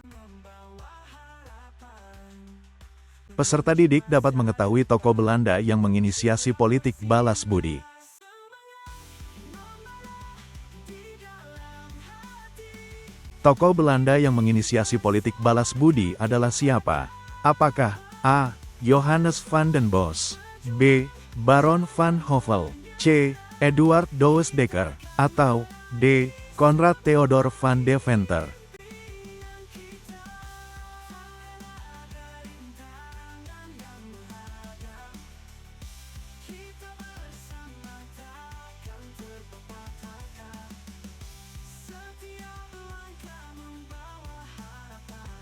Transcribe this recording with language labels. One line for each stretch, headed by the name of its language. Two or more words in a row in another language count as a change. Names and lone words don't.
Indonesian: Peserta didik dapat mengetahui tokoh Belanda yang menginisiasi politik balas budi. Tokoh Belanda yang menginisiasi politik balas budi adalah siapa? Apakah A. Johannes van den Bos, B. Baron van Hövell, C. Eduard Douwes Dekker, atau D. Konrad Theodor van Deventer. Kita bersama takkan terpatahkan. Setiap langkah membawa harapan.